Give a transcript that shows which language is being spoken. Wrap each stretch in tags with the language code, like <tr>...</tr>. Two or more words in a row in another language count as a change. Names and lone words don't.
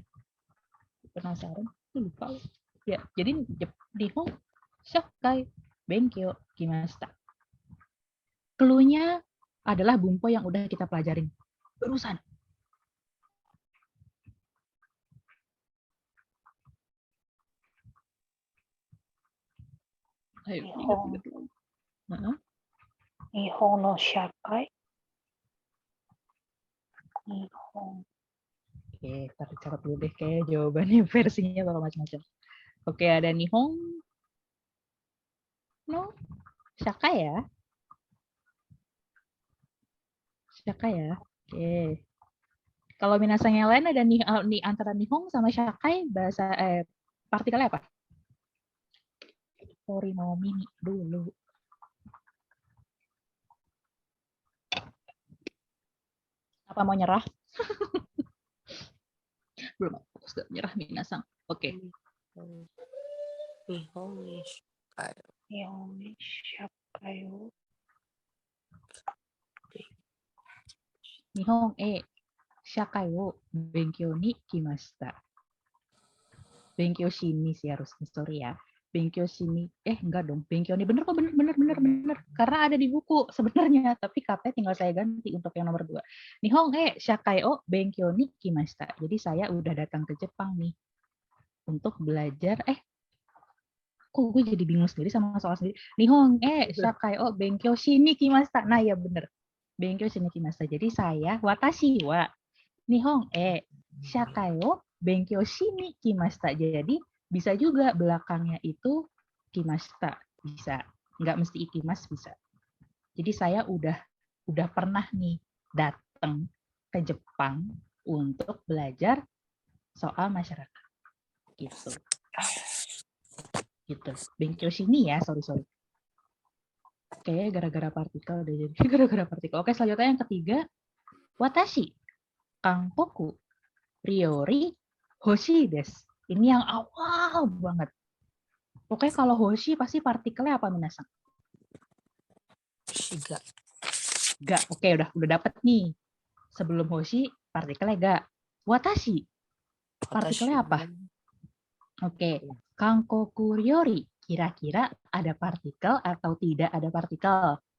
<id>Penasaran? Lupa. Ya, jadi</id> <ja>日本社会勉強来ました.</ja> <id>Cluenya adalah bumpo yang udah kita pelajarin barusan. Ayo, ingat.</id> <ja>日本の社会. Nihon.</ja> <id>Oke, tapi catat dulu deh kayak jawabannya versinya bakal macam-macam. Oke, ada</id> <ja>日本の社会</ja> <id>ya. Shakai ya. Oke. Kalau minasang yang lain ada nih antara Nihong sama Shakai bahasa partikelnya apa? Orinomi dulu. Apa mau nyerah? Belum, fokus gak nyerah minasang. Oke.</id> <ja>日本に社会. 日本に社会を. 日本社会を勉強に来ました. 勉強しに</ja> <id>sih harusnya, sorry ya.</id> <ja>勉強しに,</ja> <id>enggak dong.</id> <ja>勉強に</ja> <id>bener kok, bener. Karena ada di buku sebenarnya, tapi katanya tinggal saya ganti untuk yang nomor 2.</id> <ja>日本社会を勉強に来ました.</ja> <id>Jadi saya udah datang ke Jepang nih untuk belajar. Kok gue jadi bingung sendiri sama soal sendiri.</id> <ja>日本社会を勉強しに来ました.</ja> <id>Nah ya bener.</id> <ja>勉強しに来ました.</ja> <id>Jadi saya</id> <ja>私は日本社会を勉強しに来ました.</ja> <id>Jadi bisa juga belakangnya itu kimashita, bisa. Nggak mesti ikimas, bisa. Jadi saya udah pernah nih datang ke Jepang untuk belajar soal masyarakat. Gitu.</id> <ja>勉強しに</ja> <id>ya, sorry. Oke, gara-gara partikel udah jadi gara-gara partikel. Oke, selanjutnya yang ketiga,</id> <ja>私韓国料理欲しいです.</ja> <id>Ini yang awal banget. Pokoknya kalau hoshi pasti partikelnya apa minasang?</id> <ja>Shiga.</ja> <id>Ga. Oke, udah dapet nih. Sebelum hoshi partikelnya ga. Watashi partikelnya apa? Oke,</id> <ja>韓国料理</ja> <id>kira-kira ada partikel atau tidak ada partikel?</id>